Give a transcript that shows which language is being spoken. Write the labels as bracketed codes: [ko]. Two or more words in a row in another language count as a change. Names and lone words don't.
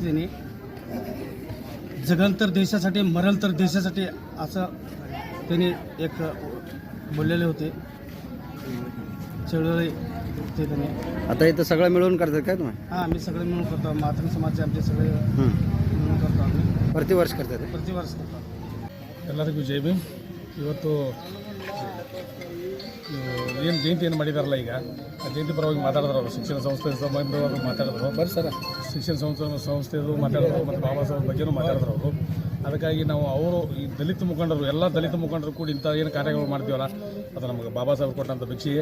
[mr] त्यांनी जगल तर देशासाठी, मरल तर देशासाठी असं त्यांनी एक बोललेले होते. चळवळी ते त्यांनी. आता इथं सगळं मिळून करतात काय तुम्ही? हां, आम्ही सगळे मिळून करतो. मातृ समाजचे आमचे सगळे मिळून करतो. आम्ही प्रतिवर्ष करतात. प्रतिवर्ष करतो. [kn] ಎಲ್ಲರಿಗೂ ಜೈ ಭೀಮ್. ಇವತ್ತು ಏನು ಜಯಂತಿಯನ್ನು ಮಾಡಿದಾರಲ್ಲ, ಈಗ ಆ ಜಯಂತಿ ಪರವಾಗಿ ಮಾತಾಡಿದ್ರು ಅವರು. ಶಿಕ್ಷಣ ಸಂಸ್ಥೆ ಸಂಬಂಧವಾಗಿ ಮಾತಾಡಿದ್ರು. ಬರ್ರಿ ಸರ್, ಶಿಕ್ಷಣ ಸಂಸ್ಥೆದು ಮಾತಾಡಿದ್ರು ಮತ್ತು ಬಾಬಾ ಸಾಹೇಬ್ ಬಗ್ಗೆನೂ ಮಾತಾಡಿದ್ರು ಅವರು. ಅದಕ್ಕಾಗಿ ನಾವು ಈ ದಲಿತ ಮುಖಂಡರು, ಎಲ್ಲ ದಲಿತ ಮುಖಂಡರು ಕೂಡ ಇಂಥ ಏನು ಕಾರ್ಯಗಳು ಮಾಡ್ತೀವಲ್ಲ, ಅದು ನಮಗೆ ಬಾಬಾ ಸಾಹೇಬ್ ಕೊಟ್ಟಂಥ ಭಿಕ್ಷೆ.